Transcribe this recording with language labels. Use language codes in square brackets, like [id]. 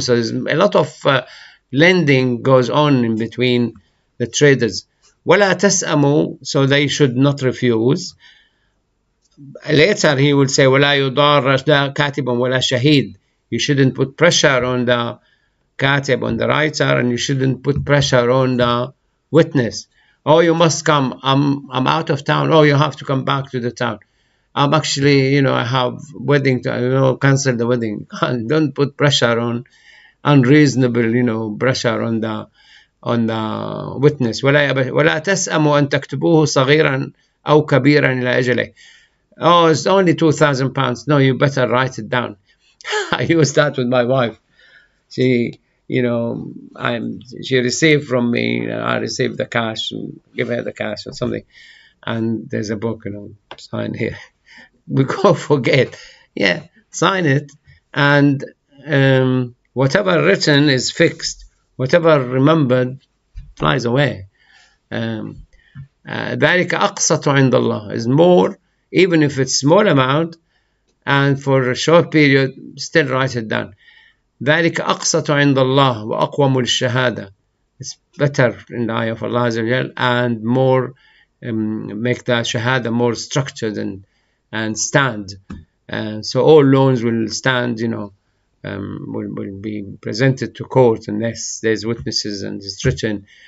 [en] So there's a lot of lending goes on in between the traders. [ar] وَلَا تَسْأَمُوا, [en] so they should not refuse. Later he will say [ar] وَلَا يُضَارَ كَاتِبٌ وَلَا شَهِيدٌ. [en] You shouldn't put pressure on the katib, on the writer, and you shouldn't put pressure on the witness. Oh, you must come. I'm out of town. Oh, you have to come back to the town. I'm actually, I have wedding to, cancel the wedding. Don't put pressure on, unreasonable, pressure on the witness. [ar] ولا تسأموا أن تكتبوه صغيرا أو كبيرا إلى أجله. [en] Oh, it's only £2,000. No, you better write it down. I use that with my wife. She received from me, I received the cash, and give her the cash or something, and there's a book, sign here. We go forget. Yeah, sign it, and whatever written is fixed. Whatever remembered flies away. [ar] ذلك أقسط عند الله [en] is more, even if it's small amount, and for a short period, still write it down. [ar] ذلك أقسط عند الله وأقوم للشهادة. [en] It's better in the eye of Allah Azza wa Jal, and more make the shahada more structured and stand. So all loans will stand, will be presented to court unless there's witnesses and it's written.